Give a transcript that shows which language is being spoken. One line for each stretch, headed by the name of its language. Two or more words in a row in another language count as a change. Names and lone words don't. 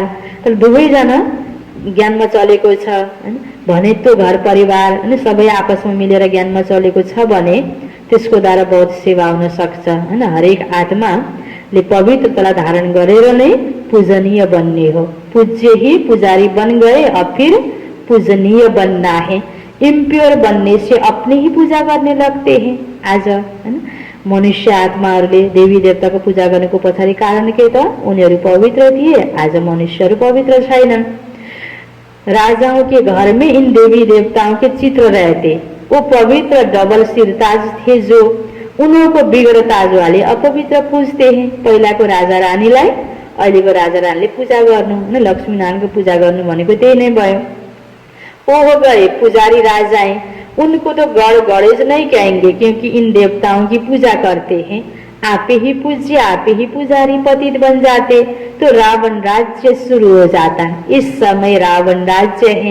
Nepali: तर दुवैजना ज्ञानमा चलेको छ हैन भने त्यो घर परिवार हैन सबै आपसमा मिलेर ज्ञानमा चलेको छ भने त्यसको द्वारा बहुत सेवा हुन सक्छ हैन। हरेक आत्माले पवित्रतालाई धारण गरेर नै पूजनीय बन्ने हो।
Hindi: पूज्य ही पुजारी बन गए अब फिर पूजनीय बनना है। इम्प्योर बनने से अपने ही पूजा करने लगते हैं।
Nepali: आज हैन मनुष्य आत्माहरूले देवी देवताको पूजा गर्नुको पछाडि कारण के त उनीहरू पवित्र थिए, आज मनुष्यहरू पवित्र छैनन्।
Hindi: राजाओं के घर में इन देवी देवताओं के चित्र रहते। वो पवित्र डबल सिरताज थे जो उनीहरूको बिगड़ ताज वाले अपवित्र पूजते हैं।
Nepali: पहिलाको राजा रानीलाई अहिलेको राजा रानीले पूजा गर्नु हैन, लक्ष्मी नारायणको पूजा गर्नु भनेको त्यही नै भयो।
Hindi: वो हो गए पुजारी राजाएं, उनको तो गढ़ गणेश नहीं कहेंगे क्योंकि इन देवताओं की पूजा करते हैं। आपे ही पूज्य आपे ही पुजारी पतित बन जाते तो रावण राज्य शुरू हो जाता। इस समय रावण राज्य है।